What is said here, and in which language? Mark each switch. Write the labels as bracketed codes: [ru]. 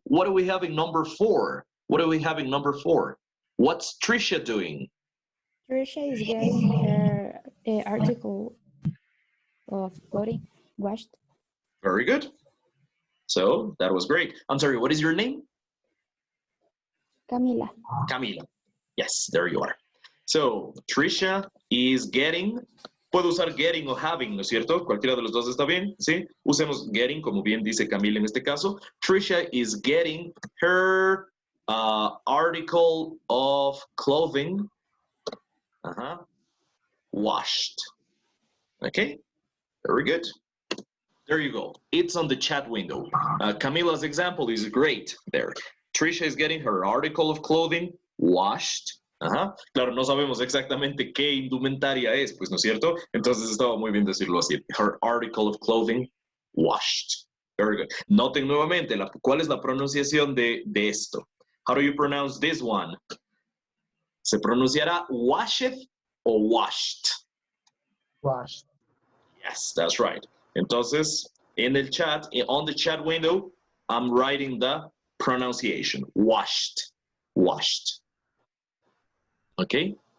[en] What are we having number 4? What are we having number 4? What's Trisha doing? Trisha is getting her article of clothing washed. Very good. So that was great. I'm sorry, what is your name? Camila. Camila. Yes, there you are. So Trisha is getting, [es] puedo usar getting o having, ¿no es cierto? Cualquiera de los dos está bien, ¿sí? Usemos getting, como bien dice Camila en este caso. [en] Trisha is getting her article of clothing washed. Okay, very good. There you go. It's on the chat window. Camila's example is great there. Trisha is getting her article of clothing washed. [es] Claro, no sabemos exactamente qué indumentaria es, pues, ¿no es cierto? Entonces estaba muy bien decirlo así. [en] Her article of clothing washed. Very good. [es] Noten nuevamente, ¿cuál es la pronunciación de esto? [en] How do you pronounce this one? [es] ¿Se pronunciará washeth o washed? [en] Washed. Yes, that's right. Entonces, in the chat, on the chat window, I'm writing the pronunciation. Washed. Washed. Okay?